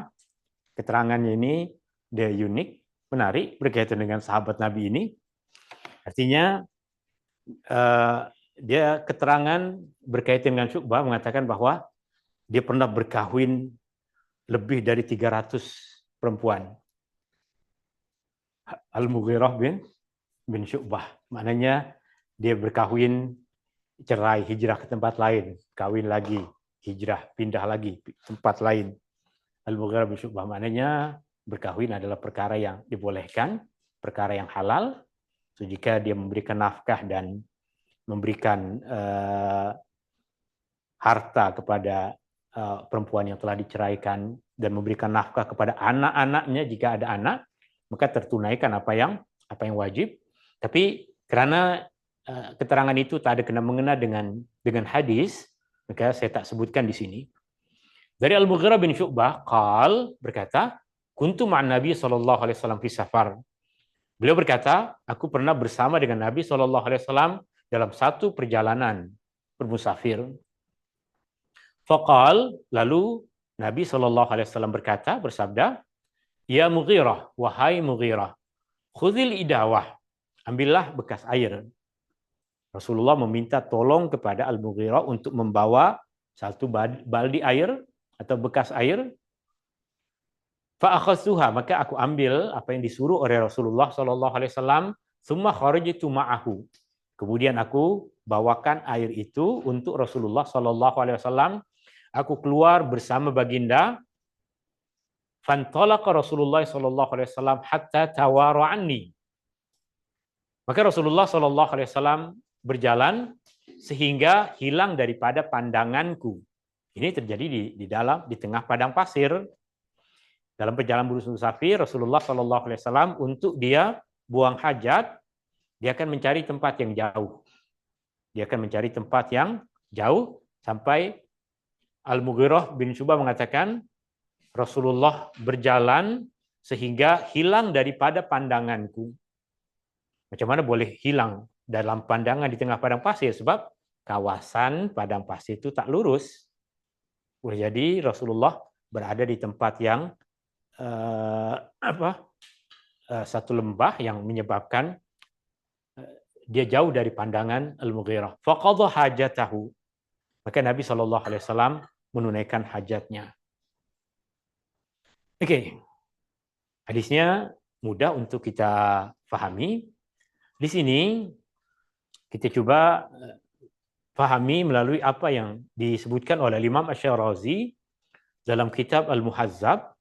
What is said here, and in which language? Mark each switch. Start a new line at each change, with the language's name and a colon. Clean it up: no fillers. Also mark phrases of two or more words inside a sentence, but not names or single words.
Malay: Keterangannya ini dia unik, menarik berkaitan dengan sahabat Nabi ini. Artinya dia keterangan berkaitan dengan Syu'bah mengatakan bahwa dia pernah berkahwin lebih dari 300 perempuan. Al-Mughirah bin Syu'bah. Maknanya dia berkahwin, cerai, hijrah ke tempat lain, kawin lagi, hijrah, pindah lagi tempat lain. Al-Mughirah bin Syu'bah maknanya berkahwin adalah perkara yang dibolehkan, perkara yang halal. So, jika dia memberikan nafkah dan memberikan harta kepada perempuan yang telah diceraikan dan memberikan nafkah kepada anak-anaknya jika ada anak, maka tertunaikan apa yang wajib. Tapi karena keterangan itu tak ada kena-mengena dengan hadis, maka saya tak sebutkan di sini. Dari Al-Mughirah bin Syu'bah berkata,
Arabic: كنت مع النبي صلى الله عليه وسلم في سفر.
Malay: Beliau berkata, aku pernah bersama dengan Nabi
Arabic: صلى الله عليه وسلم
Malay: dalam satu perjalanan bermusafir. Faqal, lalu Nabi
Arabic: صلى الله عليه وسلم
Malay: bersabda,
Arabic: يا مغيرة,
Malay: wahai Mughirah,
Arabic: خذ الإداوة,
Malay: ambillah bekas air. Rasulullah meminta tolong kepada Al-Mughirah untuk membawa satu baldi air atau bekas air. Fa'akhadtuha, maka aku ambil apa yang disuruh oleh Rasulullah
Arabic: صلى الله عليه وسلم, ثم خرجت معه.
Malay: Kemudian aku bawakan air itu untuk Rasulullah
Arabic: صلى الله عليه وسلم.
Malay: Aku keluar bersama baginda.
Arabic: فانطلق رسول الله صلى الله عليه وسلم حتى توارى عني.
Malay: Maka Rasulullah
Arabic: صلى الله عليه وسلم
Malay: berjalan sehingga hilang daripada pandanganku. Ini terjadi di tengah padang pasir. Dalam perjalanan bermusafir, Rasulullah
Arabic: صلى الله عليه وسلم
Malay: untuk dia buang hajat, dia akan mencari tempat yang jauh. Dia akan mencari tempat yang jauh sampai Al-Mughirah bin Syu'bah mengatakan Rasulullah berjalan sehingga hilang daripada pandanganku. Macam mana boleh hilang dalam pandangan di tengah padang pasir? Sebab kawasan padang pasir itu tak lurus. Boleh jadi Rasulullah berada di tempat yang satu lembah yang menyebabkan dia jauh dari pandangan Al-Mughirah.
Arabic: فقضى حاجته.
Malay: Maka Nabi SAW menunaikan hajatnya. Oke. Hadisnya mudah untuk kita fahami. Di sini kita coba fahami melalui apa yang disebutkan oleh Imam Asy-Syirazi dalam kitab Al-Muhazzab.